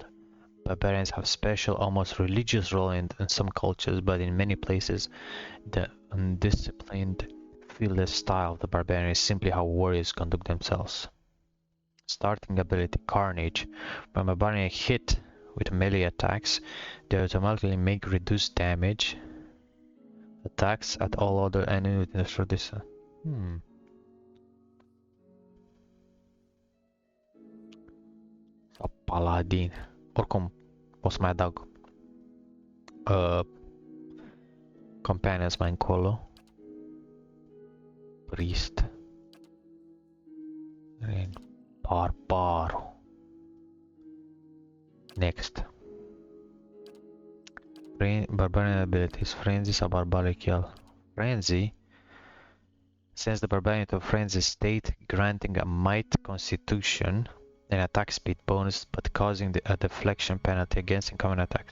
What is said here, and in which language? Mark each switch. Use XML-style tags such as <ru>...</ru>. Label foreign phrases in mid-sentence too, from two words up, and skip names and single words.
<en>Barbarians have special, almost religious role in some cultures, but in many places, the undisciplined, fearless style of the barbarian is simply how warriors conduct themselves. Starting ability, Carnage. When barbarian hit with melee attacks, they automatically make reduced damage attacks at all other enemies within a short distance.</en> <ro>Sau paladin. Oricum, o să mai adaug companions mai încolo. Priest. Barbaru.</ro> <en>Next. Barbarian abilities. Frenzy sau Barbaric Yell. Frenzy sends the barbarian to a frenzy state, granting a might, constitution, and attack speed bonus, but causing a deflection penalty against incoming attacks.</en>